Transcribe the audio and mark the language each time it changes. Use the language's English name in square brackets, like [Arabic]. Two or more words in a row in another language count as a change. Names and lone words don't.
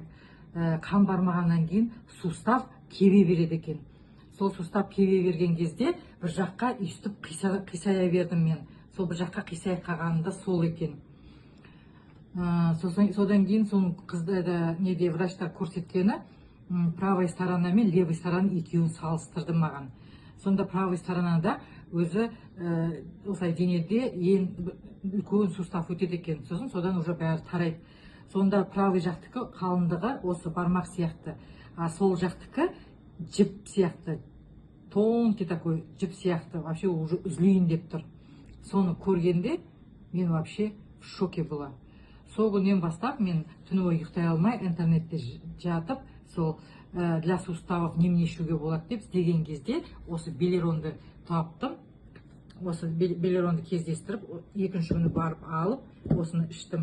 [Kazakh] Қан бармағаннан кейін сустав кебе береді екен. Сол сустав кебе берген кезде бір жаққа үстіп қисая бердім мен. Сол бір жаққа қисая қалғанында сол екен. Содан кейін сол қызды неде врачтар көрсеткені [Russian] правой сторона [Kazakh] мен [Russian] левой сторона [Kazakh] екеуін салыстырды маған. Сонда [Russian] правой сторонада [Kazakh] өзі осылай денеде ең үлкен сустав өтеді екен. Сосын содан уже бәрі тарайды. Сонда правый жақтікі қалындығы осы бармақ сияқты, а сол жақтікі жіп сияқты, [Russian] тонкий такой [Kazakh] жіп сияқты, [Russian] вообще уже [Kazakh] үзілейін деп тұр. Соны көргенде мен [Russian] вообще в шоке была. [Kazakh] Сол күннен бастап мен түні бойы ұйықтай алмай интернетте жатып, сол [Russian] для суставов [Kazakh] немене ішуге болады деп іздеген кезде осы Белеронды таптым. Осы Белеронды кездестіріп, 2-ші күні барып алып, осыны іштім.